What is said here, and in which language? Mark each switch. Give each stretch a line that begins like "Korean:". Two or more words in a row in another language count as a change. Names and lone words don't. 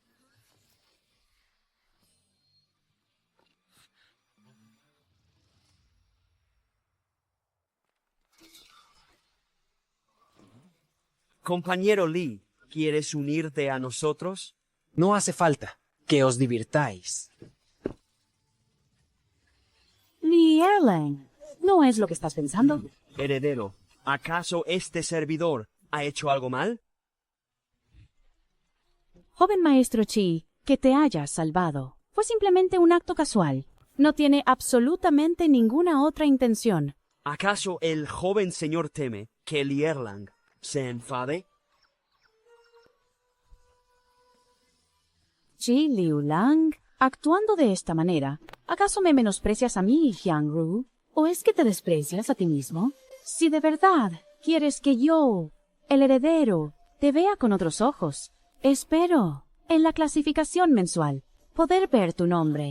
Spanish: compañero Lee, ¿quieres unirte a nosotros? No hace falta. Que os divirtáis. Li Erlang, ¿no es lo que estás pensando? Heredero, ¿acaso este servidor ha hecho algo mal? Joven maestro Chi, que te hayas salvado. Fue simplemente un acto casual. No tiene absolutamente ninguna otra intención. ¿Acaso el joven señor teme que Li Erlang se enfade? Chi Liu Lang, actuando de esta manera, ¿acaso me menosprecias a mí, Jiang Ru? ¿O es que te desprecias a ti mismo? Si de verdad quieres que yo, el heredero, te vea con otros ojos, espero, en la clasificación mensual, poder ver tu nombre.